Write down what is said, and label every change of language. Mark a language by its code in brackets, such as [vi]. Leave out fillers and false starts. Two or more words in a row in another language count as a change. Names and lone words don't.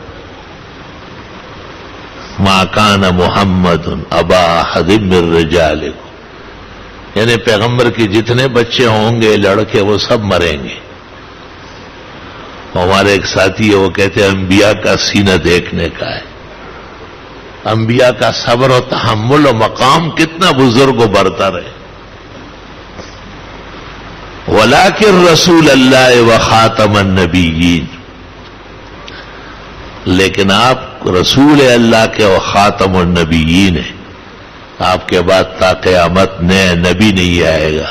[ar] ما کان محمد ابا احد من رجالکم, [ur] یعنی پیغمبر کے جتنے بچے ہوں گے لڑکے وہ سب مریں گے. ہمارے ایک ساتھی ہے, وہ کہتے ہیں انبیاء کا سینہ دیکھنے کا ہے. انبیاء کا صبر و تحمل و مقام کتنا بزرگ و برتر ہے. [ar] وَلَٰكِن رسول اللہ وخاتم النبیین, [ur] لیکن آپ رسول اللہ کے وخاتم النبیین ہیں. آپ کے بعد تا قیامت نئے نبی نہیں آئے گا.